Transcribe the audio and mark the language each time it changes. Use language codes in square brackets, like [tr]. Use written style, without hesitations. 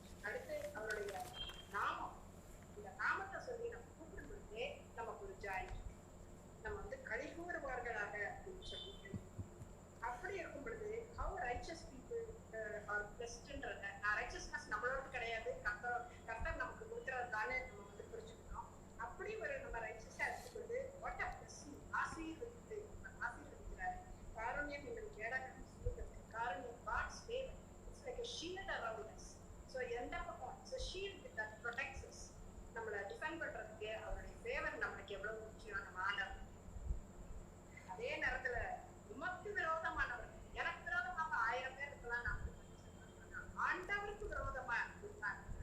[ta] அடுத்து அவருடைய நாமம், இந்த நாமத்தை சொல்லி நம்ம கூப்பிடும் பொழுதே நமக்கு ஒரு ஜாய், நம்ம வந்து களி கூறுவார்களாக அப்படின்னு சொல்லி. அப்படி இருக்கும் பொழுது [en] how righteous people are blessed [ta] ன்றத, righteousness நம்மளோட கிடையாது, கர்த்தர் நமக்கு கொடுக்கறது தானே நம்ம வந்து புரிஞ்சுக்கணும். அப்படி ஒரு நம்ம ரைச்சஸா இருக்கும் பொழுது [en] what a blessing, [ta] ஆசீர்வதிக்கிறாரு. காருண்யம் எங்கள் கேடகம் சூழ்ந்தது, [en] காருண்யம் God's favor, it's like a shield around us. So [ta] எந்த பக்கம் [en] it's a shield that protects us. [ta] நம்மளை டிஃபெண்ட் பண்றதுக்கு அவருடைய ஃபேவர் நமக்கு எவ்வளவு முக்கியம். நம்ம ஆண்டவர் அதே நேரத்துல உமக்கு விரோதமானவர், எனக்கு விரோதமாக 1000 பேர் இருக்கலாம், ஆண்டவருக்கு விரோதமா இருந்தாங்க.